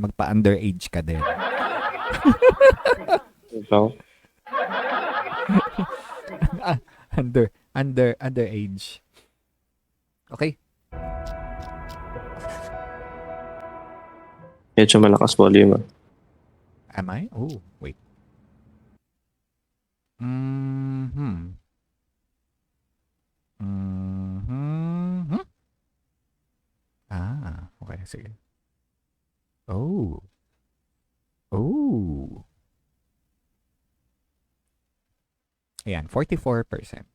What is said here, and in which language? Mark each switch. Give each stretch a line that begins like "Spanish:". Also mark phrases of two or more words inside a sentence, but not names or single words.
Filipino: Magpa-underage ka din. So, underage. Okay. medyo malakas volume.
English: Am I? Oh, wait.
Filipino: Okay, sige. Oh. Ayan, 44%.